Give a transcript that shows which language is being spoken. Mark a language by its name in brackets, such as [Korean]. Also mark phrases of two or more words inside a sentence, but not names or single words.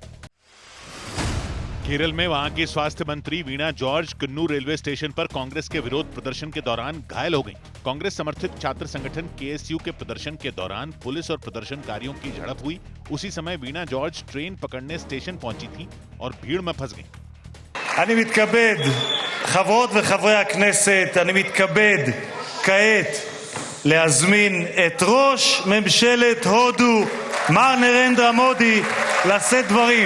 [Hindi] केरल में वहां की स्वास्थ्य मंत्री वीणा जॉर्ज कुन्नूर रेलवे स्टेशन पर कांग्रेस के विरोध प्रदर्शन के दौरान घायल हो गईं। कांग्रेस समर्थित छात्र संगठन केएसयू के प्रदर्शन के दौरान पुलिस और प्रदर्शनकारियों की झड़प हुई। उसी समय वीणा जॉर्ज ट्रेन पकड़ने स्टेशन पहुंची थी और भीड़ में फंस गईं। [Hebrew] אני מתכבד, חברות וחברי הכנסת, אני מתכבד כעת להזמין את ראש ממשלת הודו, מר נרנדרה מודי, לשאת דברים.